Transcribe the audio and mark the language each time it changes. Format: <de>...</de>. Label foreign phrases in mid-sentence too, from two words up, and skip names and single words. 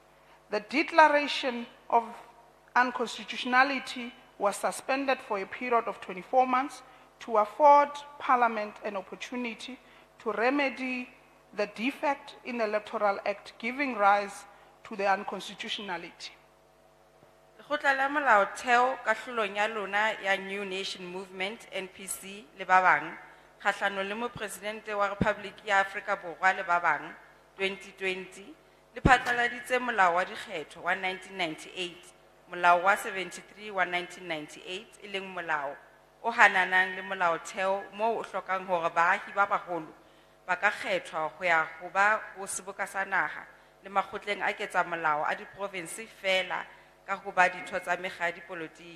<en>The declaration of unconstitutionality was suspended for a period of 24 months to afford Parliament an opportunity to remedy the defect in the Electoral Act giving rise to the unconstitutionality.</en> <st>Lekgotla la Molaotheo kahlolong ya lona ya New Nation Movement, NPC, le ba bang, kgahlano le Mopresidente wa Republiki ya Afrika Borwa le ba bang, 2020, le phatlaladitse molao wa dikgetho wa 1998, molao wa 73 wa 1998, e leng molao o hananang le Molaotheo moo o hlokang hore baahi ba baholo ba ka kgethwa ho ya ho ba ho seboka sa naha le makgotleng a ketsa molao a diprovinse fela ka ho ba ditho tsa mekga ya dipolotiki.</st>